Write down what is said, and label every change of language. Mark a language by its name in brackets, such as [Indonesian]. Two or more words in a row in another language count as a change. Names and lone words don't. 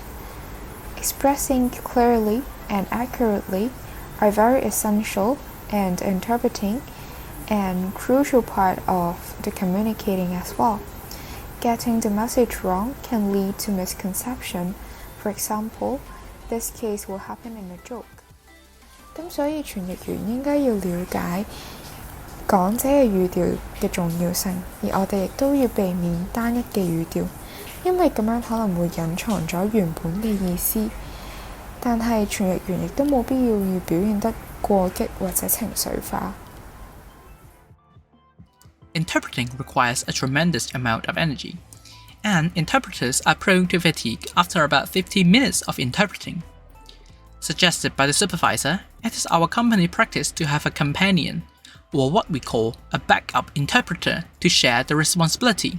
[English] Expressing clearly and accurately are very essential and interpreting and crucial part of the communicating as well. Getting the message wrong can lead to misconception. For example, this case will happen in a joke. [Cantonese] 咁所以傳譯員應該要了解講者嘅語調嘅重要性，而我哋亦都要避免單一嘅語調，因為咁樣可能會隱藏咗原本嘅意思。但係傳譯員亦都冇必要表現得過激或者情緒化。 [English] Interpreting requires a tremendous amount of energy, and interpreters are prone to fatigue after about 15 minutes of interpreting. Suggested by the supervisor, it is our company practice to have a companion, or what we call a backup interpreter, to share the responsibility.